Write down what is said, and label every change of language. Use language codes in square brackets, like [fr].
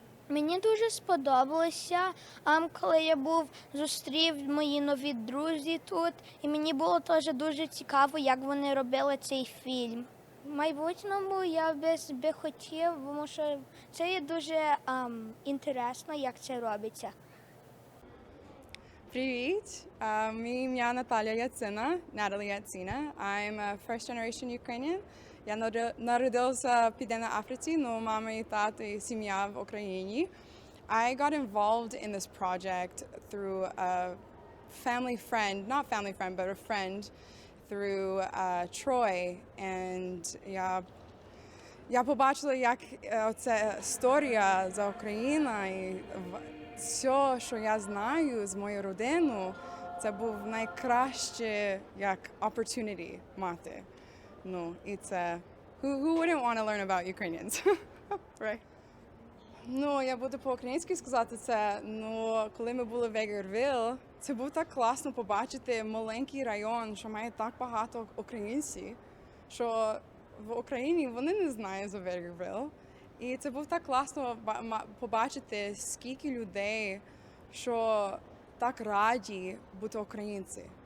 [uk] Мені дуже сподобалося, коли я зустрів мої нові друзі тут, і мені було теж дуже цікаво, як вони робили цей фільм. В майбутньому я би хотів, тому що це є дуже інтересно, як це робиться. Привіт, мій ім'я Наталя Яцина, Natalie Yatsina. [en] I'm a first-generation Ukrainian. [uk] Я народилася в Південній Африці, але мама і тато і сім'я в Україні. [en] I got involved in this project through a family friend, not family friend, but a friend through Troy. [uk] And я побачила, як ця історія за Україну і все, що я знаю з моєю родиною, це був найкраще як opportunity мати. І це [en] who wouldn't want to learn about Ukrainians, right? [uk] Я буду по-українськи сказати це. Коли ми були в Vegreville, це був так класно побачити маленький район, що має так багато українців, що в Україні вони не знають за Vegreville. І це був так класно побачити, скільки людей, що так раді бути українці.